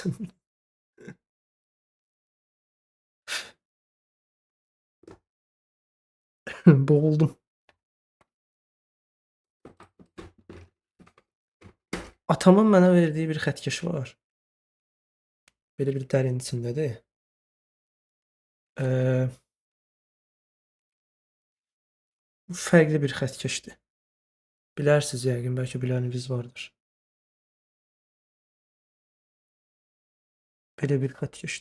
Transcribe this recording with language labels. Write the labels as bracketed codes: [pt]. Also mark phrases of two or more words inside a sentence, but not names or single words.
[az] Boğuldum. Atamın mənə verdiği bir xətkeş var. Böyle bir dərin içindədir. Bu fərqli bir xətkeşdir. Bilərsiniz yəqin, bəlkə biləniniz vardır. Belə bir xətkeşdir.